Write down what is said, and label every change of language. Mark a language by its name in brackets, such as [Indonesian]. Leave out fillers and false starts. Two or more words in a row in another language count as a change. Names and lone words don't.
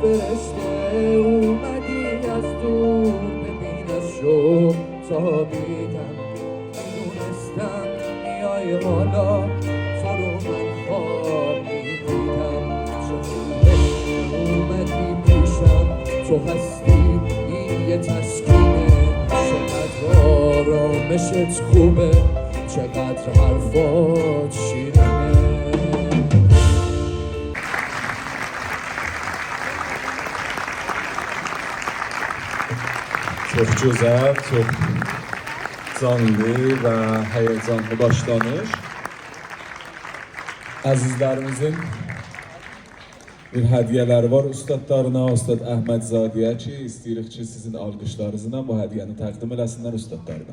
[Persian] فرشته اومدی از دور خوابیدم میدونستم میای حالا تو رو من خواب میدیدم چه اومدی پیشم تو هستی این یه تسکینه چقدر آرامشت خوبه چقدر حرفات شیرینه [Azerbaijani] Çox gözəl, çox canlı və həyəcanlı başlanış. Əzizlərimizin bir hədiyyələri var ustadlarına, Ustad Əhmədzadəyə ki, istəyirik ki, sizin alqışlarınızla bu hədiyyəni təqdim eləsinlər ustadlarına.